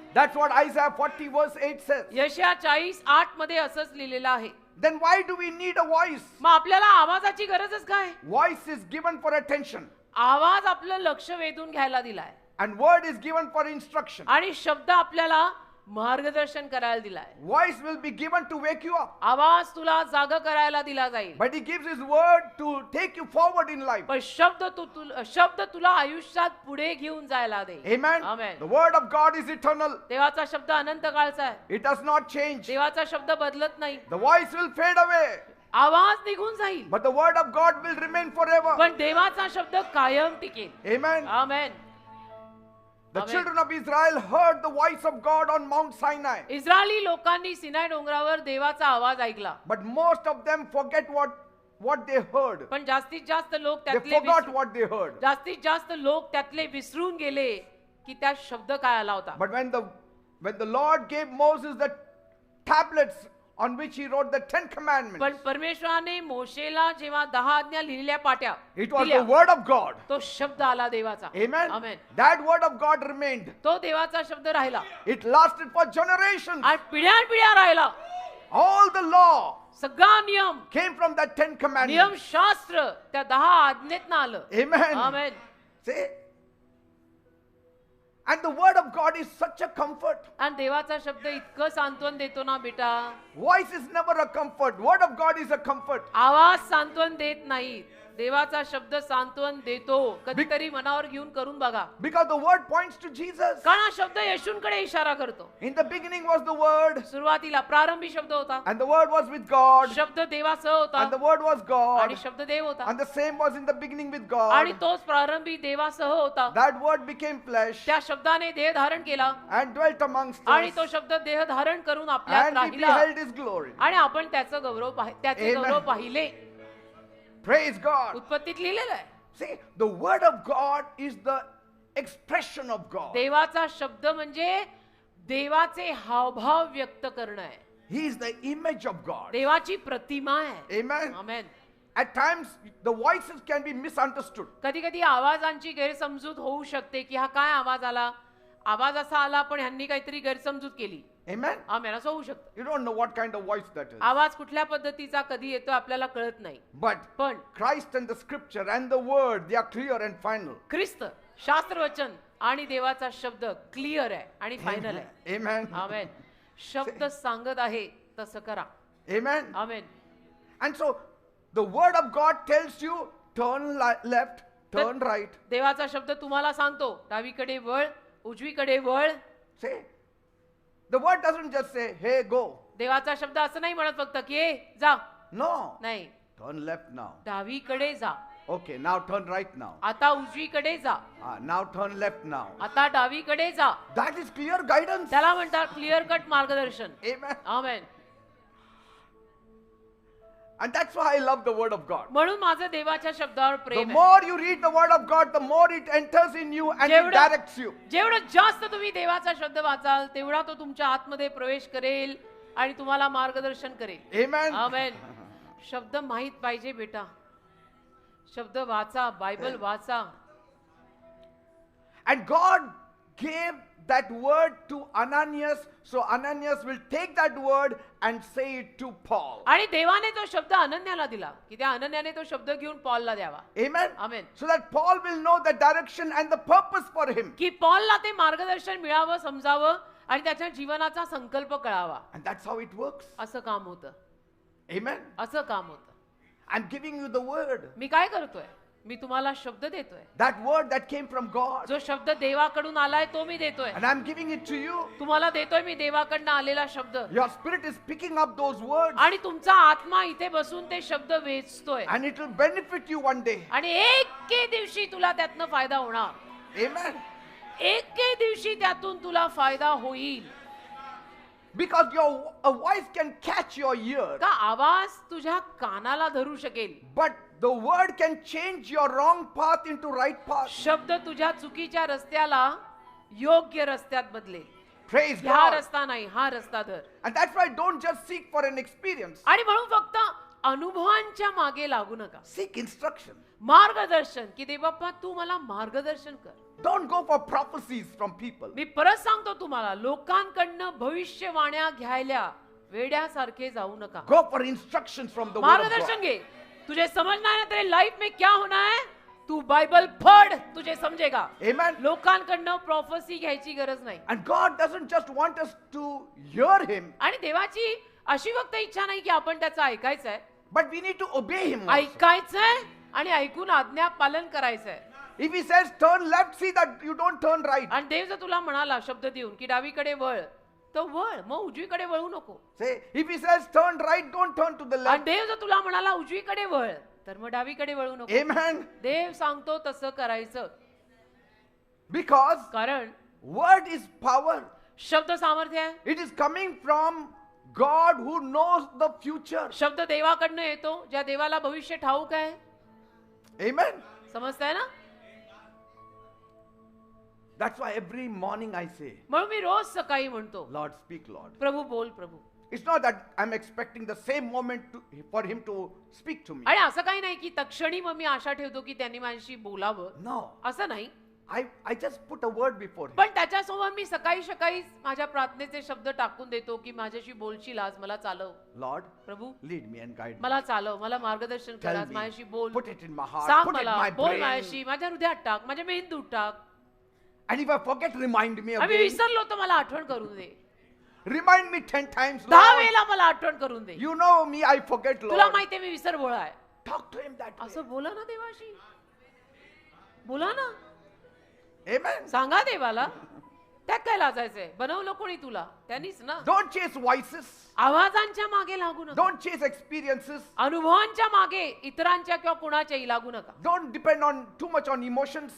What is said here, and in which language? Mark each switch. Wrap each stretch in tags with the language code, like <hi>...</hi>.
<en>That's what Isaiah 40 verse 8 says.</en> <mr>यशया 40:8 मध्ये असंच लिहिलेलं आहे.</mr> <en>Then why do we need a voice?</en> <mr>मग आपल्याला आवाजाची गरजच काय?</mr> <en>Voice is given for attention</en> <mr>आवाज आपलं लक्ष वेधून घ्यायला दिलाय</mr> <en>and word is given for instruction.</en> <mr>आणि शब्द आपल्याला मार्गदर्शन करायला दिलाय.</mr> <en>Voice will be given to wake you up,</en> <mr>आवाज तुला जाग करायला दिला जाईल,</mr> <en>but he gives his word to take you forward in life.</en> <mr>पण शब्द तुला आयुष्यात पुढे घेऊन जायला दे.</mr> <en>Amen. Amen. The word of God is eternal.</en> <mr>देवाचा शब्द अनंत काळचा आहे.</mr> <en>It does not change.</en> <mr>देवाचा शब्द बदलत नाही.</mr> <en>The voice will fade away,</en> <mr>आवाज निघून जाईल,</mr> <en>but the word of God will remain forever.</en> <mr>पण देवाचा शब्द कायम टिकेल.</mr> <en>Amen.</en> <mr>Amen.</mr> <en>The Amen. children of Israel heard the voice of God on Mount Sinai,</en> <mr>Israeli लोकांनी सिनाय डोंगरावर देवाचा आवाज ऐकला,</mr> <en>but most of them forget what they heard.</en> <mr>पण जास्तीत जास्त लोक</mr> <en>They</en> <mr>त्यातले</mr> <en>forgot what they heard.</en> <mr>जास्तीत जास्त लोक त्यातले विसरून गेले की त्या शब्द काय आला होता.</mr> <en>But when the Lord gave Moses the tablets on which he wrote the 10 commandments,</en> <mr>पण परमेश्वराने मोशेला जेव्हा 10 आज्ञा लिहिलेल्या पाट्या</mr> <en>it was</en> <mr>दिल्या,</mr> <en>the word of God.</en> <mr>तो शब्द आला देवाचा.</mr> <en>Amen.</en> <mr>Amen.</mr> <en>That word of God remained.</en> <mr>तो देवाचा शब्द राहिला</mr> <en>It lasted for generations.</en> <mr>आणि पिढ्यानपिढ्या राहिला.</mr> <en>All the law</en> <mr>सगळा नियम</mr> <en>came from that 10</en> <mr>नियम</mr> <en>commandments.</en> <mr>शास्त्र त्या 10 आज्ञेतनं आलं.</mr> <en>Amen.</en> <mr>Amen.</mr> <en>See? And the word of God is such a comfort.</en> <mr>आणि देवाचा शब्द इतकं सांत्वन देतो ना बेटा.</mr> <en>Voice is never a comfort. Word of God is a comfort.</en> <mr>आवाज सांत्वन देत नाही, देवाचा शब्द सांत्वन देतो. कधीतरी मनावर घेऊन करून बघा,</mr> <en>Because the word points to Jesus.</en> <mr>कारण हा शब्द येशूंकडे इशारा करतो.</mr> <en>In the beginning was the word,</en> <mr>सुरुवातीला प्रारंभी शब्द होता,</mr> <en>and the word was with God,</en> <mr>शब्द देवासह होता</mr> <en>and the word was</en> <mr>आणि</mr> <en>God,</en> <mr>शब्द देव होता</mr> <en>and the same was in the beginning with</en> <mr>आणि</mr> <en>God.</en> <mr>तोच प्रारंभी देवासह होता.</mr> <en>That word became flesh</en> <mr>त्या शब्दाने देह धारण केला</mr> <en>and dwelt amongst</en> <mr>आणि</mr> <en>us,</en> <mr>तो शब्द देह धारण करून आपल्यात</mr> <en>and we</en> <mr>राहिला</mr> <en>beheld his glory.</en> <mr>आणि आपण त्याचे</mr> <en>Amen.</en> <mr>गौरव पाहिले.</mr> <en>Praise God.</en> <mr>उत्पत्तीत लिहिलेलं आहे.</mr> <en>See, the word of God is the expression of God.</en> <mr>देवाचा शब्द म्हणजे देवाचे हावभाव व्यक्त करणं आहे.</mr> <en>He is the image of God.</en> <mr>देवाची प्रतिमा आहे.</mr> <en>Amen.</en> <mr>Amen.</mr> <en>At times, the voices can be misunderstood.</en> <mr>कधी कधी आवाजांची गैरसमजूत होऊ शकते की हा काय आवाज आला, आवाज असा आला पण ह्यांनी काहीतरी गैरसमजूत केली.</mr> <en>Amen.</en> <mr>आमेन. असं होऊ शकतं.</mr> <en>You don't know what kind of voice that is.</en> <mr>आवाज कुठल्या पद्धतीचा कधी येतो आपल्याला कळत नाही.</mr> <en>But</en> <mr>पण</mr> <en>Christ and the scripture and the word, they are clear and final.</en> <mr>ख्रिस्त, शास्त्रवचन आणि देवाचा शब्द क्लिअर आहे आणि फायनल आहे.</mr> <en>Amen.</en> <mr>आमेन. शब्द सांगत आहे तसं करा.</mr> <en>Amen.</en> <mr>Amen.</mr> <en>And so, the word of God tells you, turn left, turn right.</en> <mr>देवाचा शब्द तुम्हाला सांगतो डावीकडे वळ, उजवीकडे वळ.</mr> <en>Say, the word doesn't just say, hey, go.</en> <mr>देवाचा शब्द असं नाही म्हणत फक्त की ए जा.</mr> <en>No.</en> <mr>नाही,</mr> <en>Turn left now.</en> <mr>डावीकडे जा.</mr> <en>Okay, now turn right now.</en> <mr>आता उजवीकडे जा.</mr> <en>Now turn left now.</en> <mr>आता डावीकडे जा.</mr> <en>That is clear guidance.</en> <mr>त्याला म्हणतात क्लिअर कट मार्गदर्शन.</mr> <en>Amen.</en> <mr>Amen.</mr> <en>And that's why I love the word of God.</en> <mr>म्हणून माझं देवाच्या शब्दावर</mr> <en>The</en> <mr>प्रेम आहे.</mr> <en>more you read the word of God, the more it enters in you and it directs you.</en> <mr>जेवढं जास्त तुम्ही देवाचा शब्द वाचाल तेवढा तो तुमच्या आतमध्ये प्रवेश करेल आणि तुम्हाला मार्गदर्शन करेल.</mr> <en>Amen.</en> <mr>आमेन. शब्द माहित पाहिजे बेटा. शब्द वाचा, बायबल वाचा.</mr> <en>And God gave that word to Ananias, so Ananias will take that word and say it to Paul.</en> <mr>आणि देवाने तो शब्द अनन्याला दिला की त्या अनन्याने तो शब्द घेऊन पॉलला द्यावा.</mr> <en>Amen. Amen. So that Paul will know the direction and the purpose for him.</en> <mr>की पॉलला ते मार्गदर्शन मिळावं, समजावं आणि त्याच्या जीवनाचा संकल्प कळावा.</mr> <en>And that's how it works.</en> <mr>असं काम होतं.</mr> <en>Amen.</en> <mr>असं काम होतं.</mr> <en>I'm giving you the word.</en> <mr>मी काय करतोय? मी तुम्हाला शब्द देतोय.</mr> <en>That word that came from God.</en> <mr>जो शब्द देवाकडून आलाय तो मी देतोय.</mr> <en>And I'm giving it to you.</en> <mr>तुम्हाला देतोय मी देवाकडनं आलेला शब्द.</mr> <en>Your spirit is picking up those words.</en> <mr>आणि तुमचा आत्मा इथे बसून ते शब्द वेचतोय.</mr> <en>And it will benefit you one day.</en> <mr>आणि एके दिवशी तुला त्यातनं फायदा होणार.</mr> <en>Amen.</en> <mr>एके दिवशी त्यातून तुला फायदा होईल.</mr> <en>Because a voice can catch your ear.</en> <mr>का आवाज तुझ्या कानाला धरू शकेल.</mr> <en>But the word can change your wrong path into right path.</en> <mr>शब्द तुझ्या चुकीच्या रस्त्याला योग्य रस्त्यात बदलेल.</mr> <en>Praise</en> <mr>हा</mr> <en>God.</en> <mr>रस्ता नाही, हा रस्ता धर.</mr> <en>And that's why don't just seek for an experience.</en> <mr>आणि म्हणून फक्त अनुभवांच्या मागे लागू नका.</mr> <en>Seek instruction.</en> <mr>मार्गदर्शन की देवबाप्पा तू मला मार्गदर्शन कर.</mr> <en>Don't go for prophecies from people.</en> <mr>मी परत सांगतो तुम्हाला, लोकांकडनं भविष्यवाण्या घ्यायला वेड्यासारखे जाऊ नका.</mr> <en>Go for instructions from the word of</en> <mr>मार्गदर्शन</mr> <en>God.</en> <mr>घे.</mr> <hi>तुझे समझना है तेरे लाइफ में क्या होना है, तू बाइबल पढ़, तुझे समझेगा.</hi> <en>Amen.</en> <mr>लोकांकडनं प्रॉफेसी घ्यायची गरज नाही.</mr> <en>And God doesn't just want us to hear Him,</en> <mr>आणि देवाची अशी फक्त इच्छा नाही की आपण त्याचं ऐकायचंय.</mr> <en>but we need to obey Him also.</en> <mr>ऐकायचंय आणि ऐकून आज्ञा पालन करायचंय.</mr> <en>If He says turn left, see that you don't turn right.</en> <mr>आणि देव जर तुला म्हणाला शब्द देऊन की डावीकडे वळ, तर वळ, मग उजवीकडे वळू नको.</mr> <en>Say, if He says turn right, don't turn to the</en> <mr>आणि</mr> <en>left.</en> <mr>देव जर तुला म्हणाला उजवीकडे वळ, तर मग डावीकडे वळू नको.</mr> <en>Amen.</en> <mr>देव सांगतो तसं करायचं.</mr> <en>Because</en> <mr>कारण</mr> <en>word is power.</en> <mr>शब्द सामर्थ्य आहे.</mr> <en>It is coming from God who knows the future.</en> <mr>शब्द देवाकडनं येतो, ज्या देवाला भविष्य ठाऊक आहे.</mr> <en>Amen.</en> <mr>समजताय ना?</mr> <en>That's why every morning I say,</en> <mr>म्हणून मी रोज सकाळी म्हणतो,</mr> <en>Lord, speak, Lord.</en> <mr>प्रभू बोल प्रभू.</mr> <en>It's not that I'm expecting the same moment for Him to speak to me.</en> <mr>आणि असं काही नाही की तक्षणी मग मी आशा ठेवतो की त्यांनी माझ्याशी बोलावं.</mr> <en>No.</en> <mr>असं नाही.</mr> <en>I just put a word before Him.</en> <mr>पण त्याच्यासोबत मी सकाळी सकाळी माझ्या प्रार्थनेचे शब्द टाकून देतो की माझ्याशी बोलशील आज, मला चालव.</mr> <en>Lord,</en> <mr>Prabhu</mr> <en>lead me and guide me.</en> <mr>मला चालव, मला मार्गदर्शन कर,</mr> <en>Tell</en> <mr>आज</mr> <en>me.</en> <mr>माझ्याशी बोल.</mr> <en>Put it in my heart.</en> <mr>सांग</mr> <en>Put it in</en> <mr>मला,</mr> <en>my</en> <mr>बोल</mr> <en>brain.</en> <mr>माझ्याशी, माझ्या हृदयात टाक, माझ्या मेंदूत टाक.</mr> <en>And if I forget, remind me</en> <mr>आम्ही विसरलो तर मला आठवण करून दे.</mr> <en>Remind me 10 times,</en> <mr>10</mr> <en>Lord.</en> <mr>वेळेला मला आठवण करून दे.</mr> <en>You know me, I forget,</en> <mr>तुला</mr> <en>Lord.</en> <mr>माहितीये मी विसरभोळा आहे.</mr> <en>Talk to Him that way.</en> <mr>असं बोला ना देवाशी. बोला ना.</mr> <en>Amen.</en> <mr>सांगा देवाला. त्यात काय लाजायचंय? बनवलं कोणी तुला? त्यांनीच ना.</mr> <en>Don't chase voices.</en> <mr>आवाजांच्या मागे लागू नका.</mr> <en>Don't chase experiences.</en> <mr>अनुभवांच्या मागे इतरांच्या किंवा कुणाच्याही लागू नका.</mr> <en>Don't depend on too much on emotions.</en>